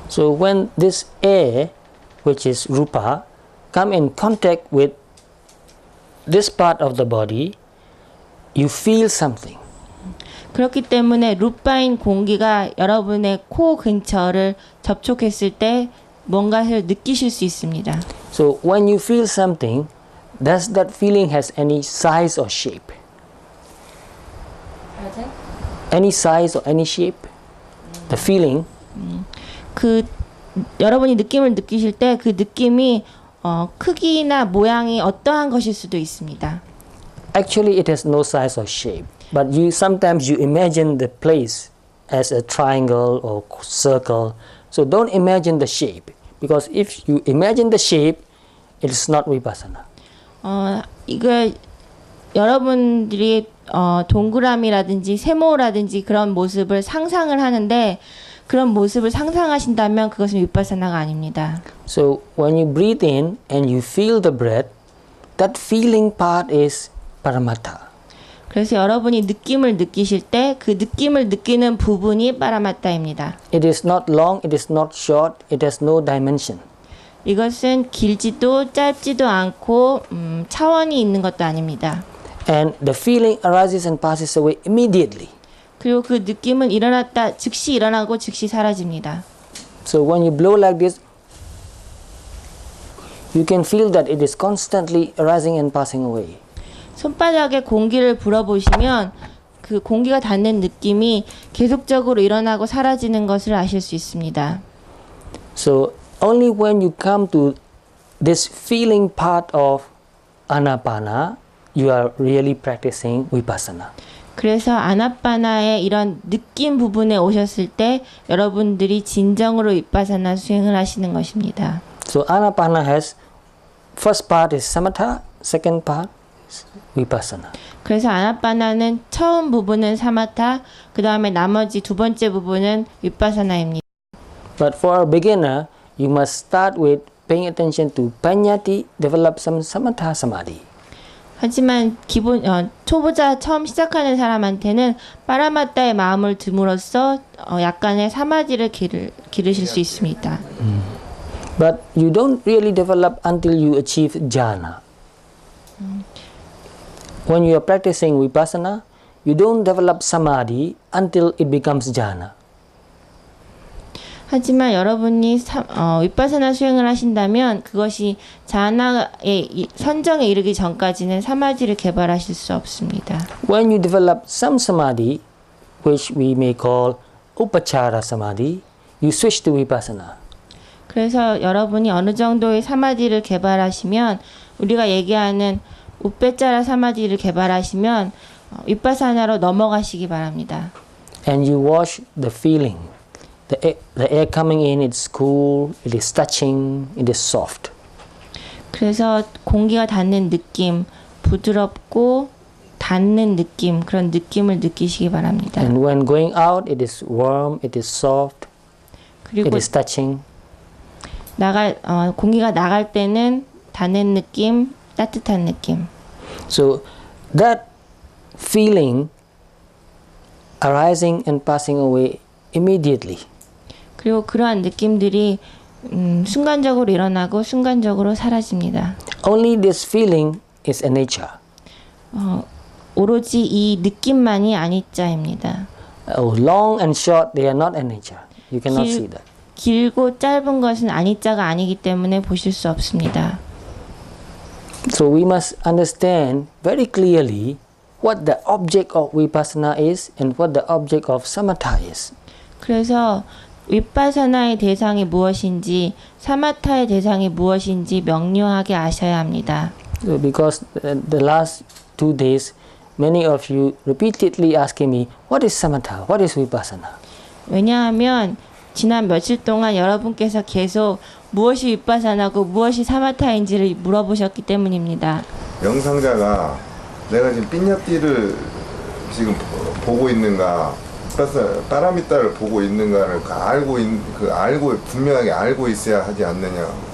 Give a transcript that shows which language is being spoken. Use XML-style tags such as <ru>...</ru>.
<en>So when this air, which is rupa, come in contact with this part of the body, you feel something.</en> <ko>그렇기 때문에 루파인 공기가 여러분의 코 근처를 접촉했을 때 뭔가를 느끼실 수 있습니다.</ko> <en>So when you feel something, does that feeling has any size or shape? Any size or any shape? The feeling.</en> <ko>그 여러분이 느낌을 느끼실 때 그 느낌이 크기나 모양이 어떠한 것일 수도 있습니다.</ko> <en>Actually, it has no size or shape, but sometimes you imagine the place as a triangle or circle. So don't imagine the shape, because if you imagine the shape, it is not vipassana.</en> <ko>이걸 여러분들이 동그라미라든지 세모라든지 그런 모습을 상상을 하는데 그런 모습을 상상하신다면 그것은 위파사나가 아닙니다.</ko> <en>So when you breathe in and you feel the breath, that feeling part is paramattha.</en> <ko>그래서 여러분이 느낌을 느끼실 때 그 느낌을 느끼는 부분이 파라마타입니다.</ko> <en>It is not long, it is not short, it has no dimension.</en> <ko>이것은 길지도 짧지도 않고 차원이 있는 것도 아닙니다.</ko> <en>And the feeling arises and passes away immediately.</en> <ko>그리고 그 느낌은 일어났다 즉시 일어나고 즉시 사라집니다.</ko> <en>So when you blow like this, you can feel that it is constantly arising and passing away.</en> <ko>손바닥에 공기를 불어보시면 그 공기가 닿는 느낌이 계속적으로 일어나고 사라지는 것을 아실 수 있습니다.</ko> <en>So only when you come to this feeling part of anapana, you are really practicing vipassana.</en> <ko>그래서 아나파나의 이런 느낌 부분에 오셨을 때 여러분들이 진정으로 위파사나 수행을 하시는 것입니다.</ko> <en>So anapana has first part is samatha, second part is vipassana.</en> <ko>그래서 아나파나는 처음 부분은 사마타, 그 다음에 나머지 두 번째 부분은 위파사나입니다.</ko> <en>But for a beginner, you must start with paying attention to paññatti, develop some samatha samadhi.</en> <ko>하지만 초보자 처음 시작하는 사람한테는 파라마타의 마음을 듬으로써 약간의 사마디를 기르실 수 있습니다.</ko> <en>But you don't really develop until you achieve jhana. When you are practicing vipassana, you don't develop samadhi until it becomes jhana.</en> <ko>하지만 여러분이 위파사나 수행을 하신다면 그것이 자나의 선정에 이르기 전까지는 사마디를 개발하실 수 없습니다.</ko> <en>When you develop some samadhi, which we may call upachara samadhi, you switch to vipassana.</en> <ko>그래서 여러분이 어느 정도의 사마디를 개발하시면 우리가 얘기하는 우페짜라 사마디를 개발하시면 위파사나로 넘어가시기 바랍니다.</ko> <en>And you watch the feeling. The air coming in, it's cool, it is touching, it is soft.</en> <ko>그래서 공기가 닿는 느낌, 부드럽고 닿는 느낌, 그런 느낌을 느끼시기 바랍니다.</ko> <en>And when going out, it is warm, it is soft, it</en> <ko>그리고</ko> <en>is touching.</en> <ko>공기가 나갈 때는 닿는 느낌, 따뜻한 느낌.</ko> <en>So that feeling arising and passing away immediately.</en> <ko>그리고 그러한 느낌들이 순간적으로 일어나고 순간적으로 사라집니다.</ko> <en>Only this feeling is a nature.</en> <ko>오로지 이 느낌만이 아니자입니다.</ko> <en>Long and short, they are not a nature. You cannot see that.</en> <ko>길고 짧은 것은 아니자가 아니기 때문에 보실 수 없습니다.</ko> <en>So we must understand very clearly what the object of vipassana is and what the object of samatha is.</en> <ko>그래서 위파사나의 대상이 무엇인지 사마타의 대상이 무엇인지 명료하게 아셔야 합니다.</ko> <en>Because the last 2 days, many of you repeatedly asking me, what is samatha? What is vipassana?</en> <ko>왜냐하면 지난 며칠 동안 여러분께서 계속 무엇이 위파사나고 무엇이 사마타인지를 물어보셨기 때문입니다. 명상자가 내가 지금 삐냐띠를 지금 보고 있는가, 파라미타를 보고 있는가를 알고 분명하게 알고 있어야 하지 않느냐.</ko>